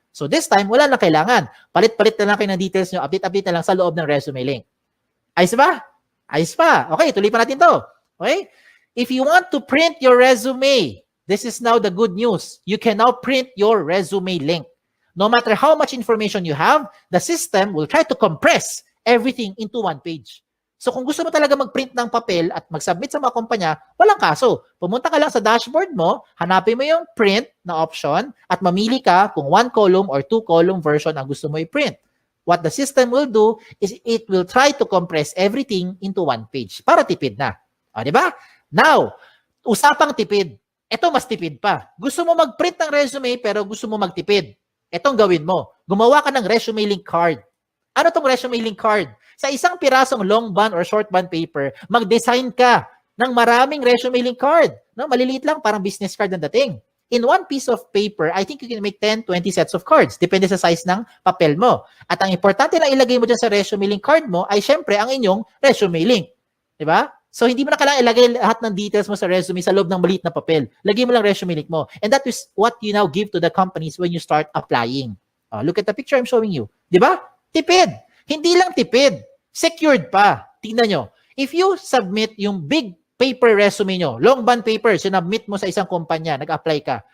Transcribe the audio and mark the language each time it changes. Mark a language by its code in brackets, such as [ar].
[tl] So this time, wala na kailangan. Palit-palit na lang kayo ng details nyo. Update-update na lang sa loob ng resume link. Ayos ba? Ayos pa. Okay, tuloy pa natin to. Okay? [en] If you want to print your resume, this is now the good news. You can now print your resume link. No matter how much information you have, the system will try to compress everything into one page. [tl] So kung gusto mo talaga mag-print ng papel at mag-submit sa mga kumpanya, walang kaso. Pumunta ka lang sa dashboard mo, hanapin mo yung print na option at mamili ka kung 1 column or 2 column version ang gusto mo i-print. [en] What the system will do is it will try to compress everything into one page [tl] para tipid na. O, di ba? Now, usapang tipid. Ito mas tipid pa. Gusto mo mag-print ng resume pero gusto mo magtipid. Itong gawin mo. Gumawa ka ng resume link card. Ano tong resume link card? Sa isang pirasong long bond or short bond paper, mag-design ka ng maraming resume link card. No? Maliliit lang, parang business card ang dating. [en] In one piece of paper, I think you can make 10, 20 sets of cards. [tl] Depende sa size ng papel mo. At ang importante na ilagay mo dyan sa resume link card mo ay syempre ang inyong resume link. Diba? So, hindi mo na kailangan ilagay lahat ng details mo sa resume sa loob ng maliit na papel. Lagay mo lang resume link mo. [en] And that is what you now give to the companies when you start applying. Look at the picture I'm showing you. [tl] Diba? Tipid. Hindi lang tipid. Secured pa. Tingnan nyo. If you submit yung big paper resume nyo, long bond paper, sinubmit mo sa isang kumpanya, nag-apply ka.